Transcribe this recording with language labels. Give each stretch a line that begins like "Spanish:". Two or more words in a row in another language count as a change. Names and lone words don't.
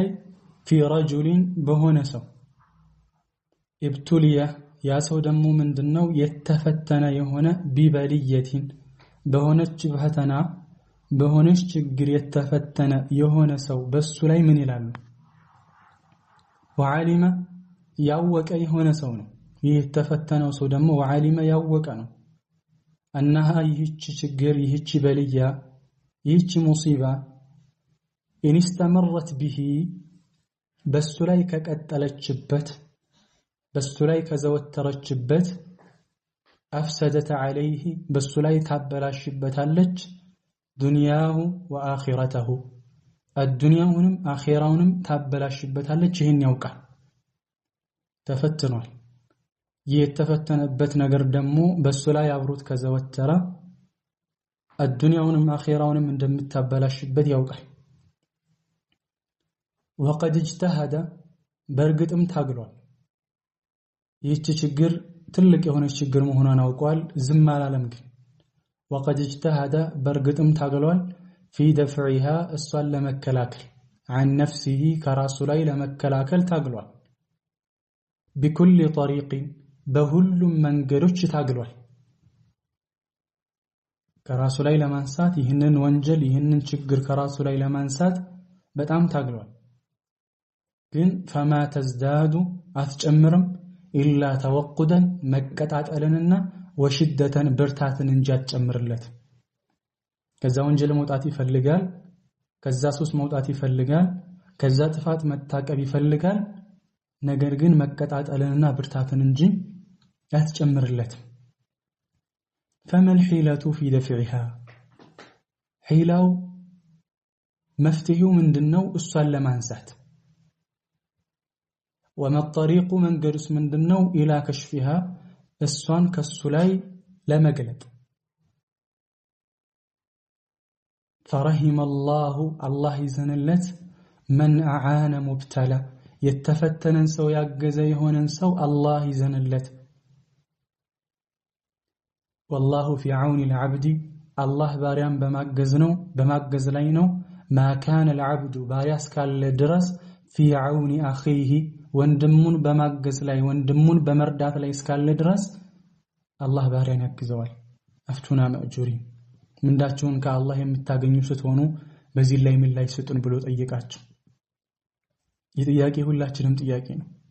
Arabic: في رجل
Amharic: በሆነ ሰው ኢብቱሊያ ያ ሰው ደግሞ ምንድነው የተፈተነ የሆነ ቢበልየቲን በሆነች ፈተና በሆነች ችግር የተፈተነ የሆነ ሰው በሱ ላይ ምን ይላሉ? ወዓሊመ ያወቀ የሆነ ሰው ነው። ይህ የተፈተነው ሰው ደግሞ ወዓሊመ ያወቀ ነው። أنها ይህች ችግር ይህች በልያ ይህች ሙሲባ
Arabic: إن استمرت به
Amharic: በሱ ላይ ከቀጠለችበት በሱ ላይ ከዘወተረችበት
Arabic: أفسدت عليه
Amharic: በሱ ላይ ታበላሽበታለች
Arabic: دنياه وآخرته
Amharic: الدنياውንም አኺራውንም ታበላሽበታለች። ይሄን ያውቃል። ተፈትኗል። የተፈተነበት ነገር ደግሞ በሱ ላይ አብሮት ከዘወተረ الدنياውንም አኺራውንም እንደምታበላሽበት ያውቃል።
Arabic: وقد اجتهد
Amharic: በርግጥም ታግሏል። ይህች ችግር ትልቅ የሆነች ችግር መሆኗን አውቋል። ዝም አላለም ግን وقد اجتهد برغتم ታግሏል
Arabic: في دفعها
Amharic: እሷን ለመከላከል
Arabic: عن نفسه
Amharic: ከራሱ ላይ ለመከላከል ታግሏል።
Arabic: بكل طريق
Amharic: በሁሉም መንገዶች ታግሏል። ከራሱ ላይ ለማንሳት ይህንን ወንጀል ይህንን ችግር ከራሱ ላይ ለማንሳት በጣም ታግሏል። ግን
Arabic: فما تزداد
Amharic: አትጨምርም
Arabic: إلا توقدا
Amharic: መቀጣጠልንና ወሽደተን ብርታትን እንጂ አትጨምርለት። ከዛ ወንጀል መውጣት ይፈልጋል፣ ከዛ ሱስ መውጣት ይፈልጋል፣ ከዛ ጥፋት መታቀብ ይፈልጋል። ነገር ግን መቀጣጠልንና ብርታትን እንጂ አትጨምርለት።
Arabic: فما الحيلة في دفعها
Amharic: حيلاው መፍትሄው ምንድነው? እሷን ለማንሳት
Arabic: وما الطريق
Amharic: መንገዱስ ምንድነው?
Arabic: إلى كشفها
Amharic: እሷን ከሱ ላይ ለመግለጥ
Arabic: فرحم الله
Amharic: الله ይዘንለት
Arabic: من أعان مبتلى
Amharic: የተፈተነን ሰው ያገዘ የሆነን ሰው አላህ ይዘንለት።
Arabic: والله في عون العبد
Amharic: الله ባሪያን በማገዝ ላይ ነው።
Arabic: ما كان العبد
Amharic: ባሪያ እስካለ ድረስ
Arabic: في عون أخيه
Amharic: ወንድሙን በማገዝ ላይ ወንድሙን በመርዳት ላይ እስካለ ድረስ አላህ ባሪያን ያግዘዋል።
Arabic: أفتونا مأجورين
Amharic: ምንዳቸውን ከአላህ የምታገኙ ስትሆኑ በዚህ ላይ ምን ላይ ስጡን ብሎ ጠየቃቸው። የጥያቄ ሁላችንም ጥያቄ ነው።